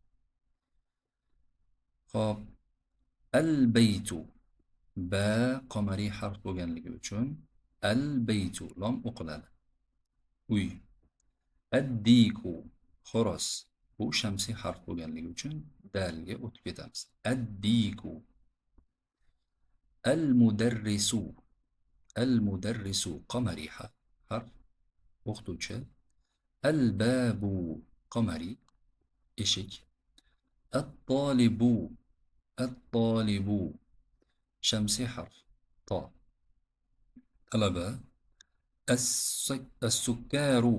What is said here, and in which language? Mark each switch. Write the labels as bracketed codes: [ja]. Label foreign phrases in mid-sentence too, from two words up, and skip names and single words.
[uz] Xo'p, al-baytu ba qamariy harf bo'lganligi uchun al-baytu lom o'qiladi. Uy. Addiku. Xo'roz. Bu shamsiy harf bo'lganligi uchun dalga o'tib ketamiz. Addiku. Al-mudarrisu. Al-mudarrisu. Qamari harf. O'qituvchi. Al-babu. Qamari. Eshik. At-talibu. At-talibu. Shamsiy harf. To. Talaba. As-sukkaru.